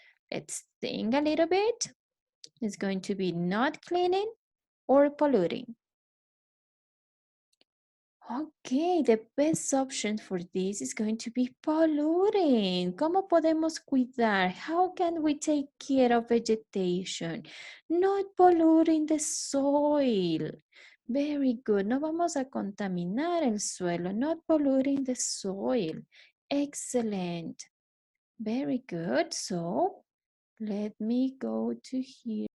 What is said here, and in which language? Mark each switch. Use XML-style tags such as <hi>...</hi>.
<en>Let's think a little bit. It's going to be not cleaning or polluting. Okay, the best option for this is going to be polluting.</en> <es>¿Cómo podemos cuidar?</es> <en>How can we take care of vegetation? Not polluting the soil. Very good.</en> <es>No vamos a contaminar el suelo.</es> <en>Not polluting the soil. Excellent. Very good. So let me go to here.</en>